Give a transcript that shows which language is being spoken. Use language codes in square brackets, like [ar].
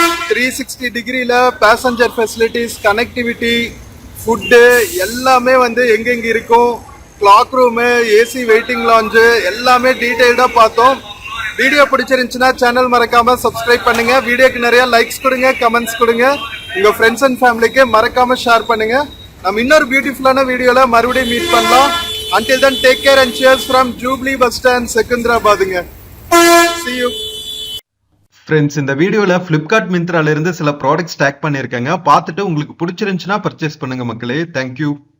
[ta] 360 டிகிரில passenger facilities, connectivity, food எல்லாமே வந்து எங்கெங்க இருக்கும், clock room, AC waiting launch எல்லாமே டீடைல்டா பார்த்தோம். வீடியோ பிடிச்சிருந்துச்சுன்னா சேனல் மறக்காம சப்ஸ்கிரைப் பண்ணுங்க. வீடியோக்கு நிறைய லைக்ஸ் கொடுங்க, கமெண்ட்ஸ் கொடுங்க. உங்க ஃப்ரெண்ட்ஸ் அண்ட் ஃபேமிலிக்கு மறக்காம ஷேர் பண்ணுங்க. நம்ம இன்னொரு பியூட்டிஃபுல்லான வீடியோல மறுபடியும் மீட் பண்ணலாம். [en] Until then, take care and cheers from Jubilee Bus Stand, Secunderabad. See you. [ta] Friends, இந்த வீடியோல ஃபிளிப்கார்ட் மிந்த்ரால இருந்து சில ப்ராடக்ட்ஸ் டேக் பண்ணியிருக்காங்க. பார்த்துட்டு உங்களுக்கு பிடிச்சிருந்துச்சுன்னா பர்ச்சேஸ் பண்ணுங்க மக்களே. தேங்க்யூ.